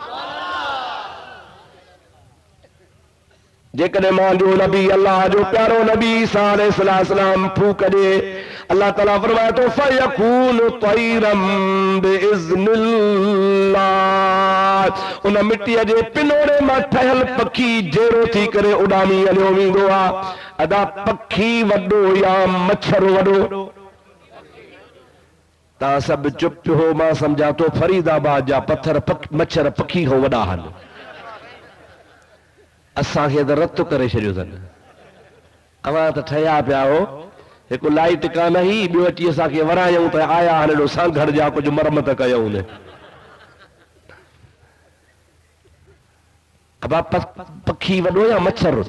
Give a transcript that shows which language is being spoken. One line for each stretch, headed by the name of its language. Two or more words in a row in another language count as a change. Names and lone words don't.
Sindhi: जेकॾहिं मां जो नबी अल्लाह जो प्यारो नबी ईसा अलैहिस्सलाम फूक ॾे, अल्लाह ताला फरमाए थो
Arabic: فيكون طيرا بإذن الله,
Sindhi: उन मिट्टीअ जे पिनोरे मां ठहियल पखी जहिड़ो थी करे उॾामी हलियो वेंदो आहे। अदा पखी वॾो या मच्छर वॾो? ता सब चुप हो, मां समझा तो फरीदाबाद जा पत्थर मच्छर पखी हो वॾा आहिनि। असांखे त रत करे छॾियो अथनि। अवां त ठहिया पिया हो, हिकु लाइट कान ही, ॿियो अची असांखे वरायूं त आया हाणे हेॾो सांघर जा कुझु मरमत कयूं न। अब पखी वॾो या मच्छर?